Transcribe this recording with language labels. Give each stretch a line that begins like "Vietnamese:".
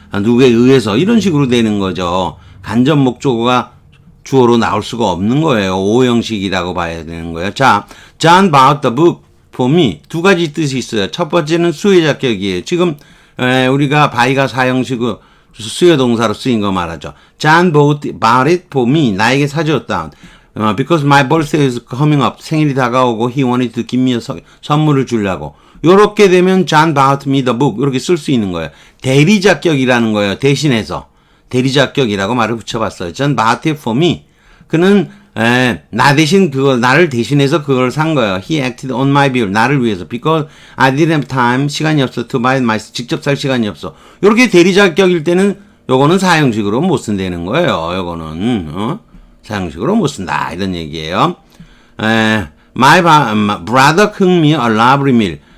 Korean: 누구에 의해서 이런 식으로 되는 거죠. 간접 목적어가 주어로 나올 수가 없는 거예요. 오형식이라고 봐야 되는 거예요.
English: 자, John bought the book for me.
Korean: 두 가지 뜻이 있어요. 첫 번째는 수혜자격이에요. 지금 우리가 buy가 사형식으로 수요동사로 쓰인 거 말하죠.
English: John bought it for me.
Korean: 나에게 사주었다.
English: Because my birthday is coming up.
Korean: 생일이 다가오고
English: he wanted to give me a
Korean: 선물을 주려고. 요렇게 되면
English: John bought me the book.
Korean: 이렇게 쓸 수 있는 거예요. 대리자격이라는 거예요. 대신해서. 대리자격이라고 말을 붙여봤어요.
English: John bought it for me.
Korean: 그는 나 대신 나를 대신해서 그걸 산 거예요.
English: He acted on my behalf.
Korean: 나를 위해서.
English: Because I didn't have time.
Korean: 시간이 없어.
English: To buy myself.
Korean: 직접 살 시간이 없어. 요렇게 대리자격일 때는 요거는 사형식으로 못 쓴다는 거예요. 요거는 사형식으로 못 쓴다. 이런 얘기예요.
English: My brother cooked me a lovely meal.